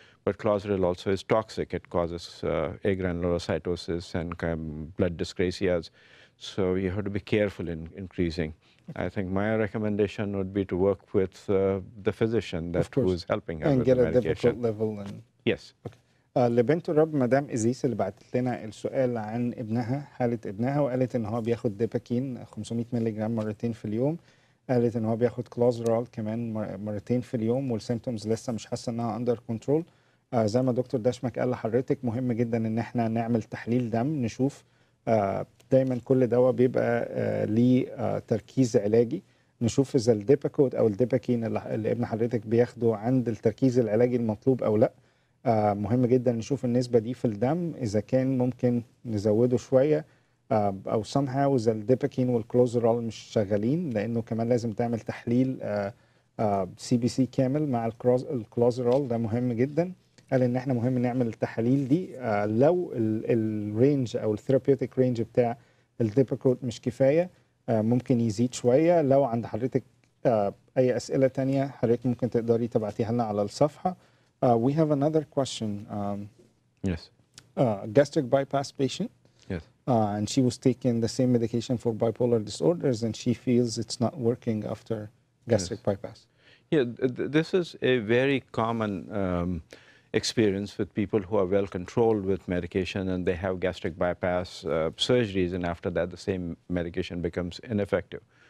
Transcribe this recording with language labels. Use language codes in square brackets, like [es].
[en] But clozaril also is toxic. It causes agranulocytosis and blood dyscrasias. So you have to be careful in increasing. I think my recommendation would be to work with the physician who is helping her with the medication. And get a difficult level. And... Yes. Okay. [ar] لبنت الرب مدام إزيس اللي بعتت لنا السؤال عن ابنها، حالة ابنها، وقالت إن هو بياخد ديباكين 500 مللي جرام مرتين في اليوم. قالت إن هو بياخد كلوزرال كمان مرتين في اليوم، والسيمتومز لسه مش حاسة إنها [en] Under control. [ar] زي ما دكتور دشمك قال لحضرتك، مهم جدا إن إحنا نعمل تحليل دم نشوف. دايما كل دواء بيبقى ليه تركيز علاجي، نشوف إذا الديباكوت أو الديباكين اللي ابن حضرتك بياخده عند التركيز العلاجي المطلوب أو لأ. مهم جدا نشوف النسبة دي في الدم، إذا كان ممكن نزوده شوية أو somehow إذا الديباكين والكلوزرال مش شغالين، لأنه كمان لازم تعمل تحليل CBC كامل مع الكلوزرال، ده مهم جدا. قال إن إحنا مهم نعمل التحاليل دي لو الرينج أو [en] الثيرابيوتيك رينج [ar] بتاع الديباكوت مش كفاية، ممكن يزيد شوية. لو عند حضرتك أي أسئلة تانية حضرتك ممكن تقدري تبعتيها لنا على الصفحة. [en] We have another question. Yes. Gastric bypass patient. Yes. And she was taking the same medication for bipolar disorders, and she feels it's not working after gastric bypass. Yeah, this is a very common experience with people who are well controlled with medication and they have gastric bypass surgeries, and after that the same medication becomes ineffective.